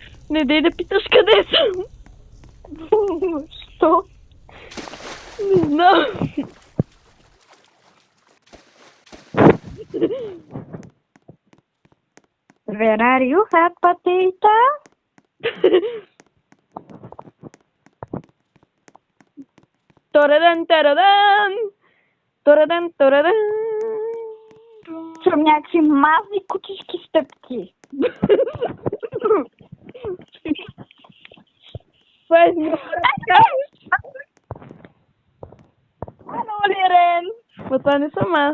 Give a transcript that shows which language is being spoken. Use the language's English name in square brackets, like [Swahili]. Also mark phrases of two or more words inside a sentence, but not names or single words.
[Bulgarian] Не дей да питаш къде съм. Що? Не знам. [English] Where are you, hot potato? [Bulgarian] Торадан, тарадан. Торадан, тарадан. Чувам някакви мазни кучешки стъпки. Това е Ано ли, Рен? Ма това не съм аз.